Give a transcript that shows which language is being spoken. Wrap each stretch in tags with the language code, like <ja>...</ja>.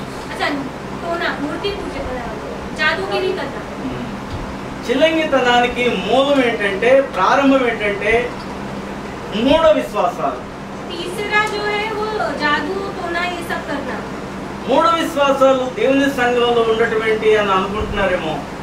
<hi>अच्छा, टोना, मूर्ति पूजा, जादूगिरी करना।</hi> <te>చిల్లంగితనానికి మూలం ఏంటంటే, ప్రారంభం ఏంటంటే మూఢ విశ్వాసాలు.</te> <hi>तीसरा जो है वो जादू टोना ये सब करना.</hi> <te>మూఢ విశ్వాసాలు దేవుని సంఘంలో ఉండటమేంటి అని అనుకుంటున్నారేమో.</te>